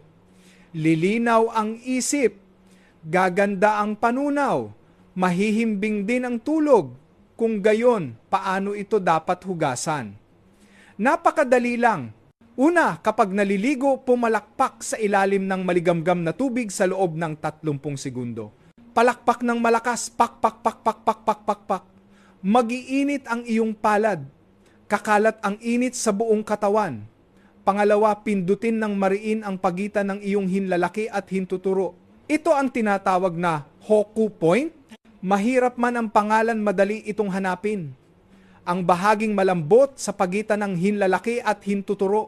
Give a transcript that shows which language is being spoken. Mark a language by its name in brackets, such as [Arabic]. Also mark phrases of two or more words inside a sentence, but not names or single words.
[Filipino] Lilinaw ang isip, gaganda ang panunaw, mahihimbing din ang tulog. Kung gayon, paano ito dapat hugasan? Napakadali lang. Una, kapag naliligo, pumalakpak sa ilalim ng maligamgam na tubig sa loob ng 30 segundo. Palakpak ng malakas, pak, pak, pak, pak, pak, pak, pak, pak. Magiinit ang iyong palad. Kakalat ang init sa buong katawan. Pangalawa, pindutin ng mariin ang pagitan ng iyong hinlalaki at hintuturo. Ito ang tinatawag na Hoku point. Mahirap man ang pangalan, madali itong hanapin. Ang bahaging malambot sa pagitan ng hinlalaki at hintuturo.